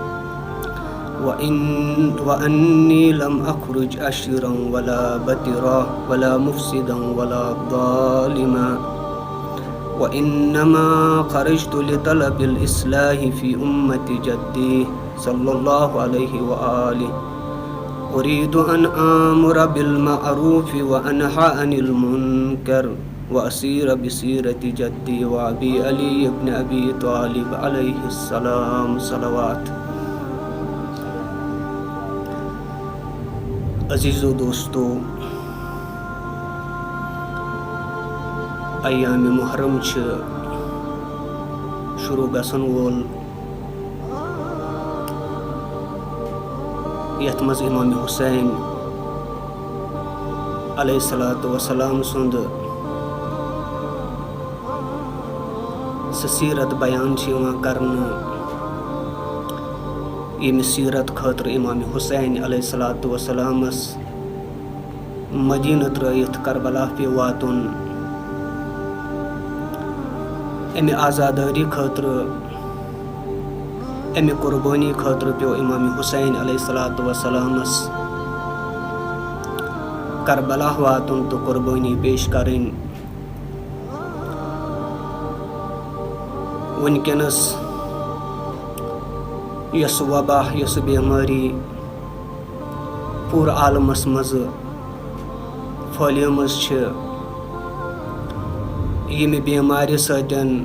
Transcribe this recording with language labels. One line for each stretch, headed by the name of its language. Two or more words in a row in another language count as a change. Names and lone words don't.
Arabic: وأني لم أخرج أشرا ولا بترا ولا مفسدا ولا ظالما وإنما خرجت لطلب الإصلاح في أمة جدي صلى الله عليه وآله أريد أن آمر بالمعروف وأنهى عن المنكر وأسير بسيرة جدي وأبي علي بن أبي طالب عليه السلام صلوات.
Kashmiri: عزیز و دوستو، ایام محرم شروع گژھن وول یتھ مز امام حسین
Arabic: علیہ الصلوۃ والسلام
Kashmiri: سند سیرت بیان کرنا یمہ سیرت خاطر امام حسین
Arabic: علیہ الصلوۃ والسلامس
Kashmiri: مدینہ ترٲیِتھ کربلا پے واتُن امہ آزاداری خاطر امہ قربانی خاطر پیو امام حسین
Arabic: علیہ الصلوۃ والسلامس
Kashmiri: کربلا واتُن تو قربانی پیش کرٕنۍ. ونکیٚنس یس وبا یس بیماری پور عالمس مز پھہلیمٕژ چھِ ییٚمہِ بیمارِ سۭتۍ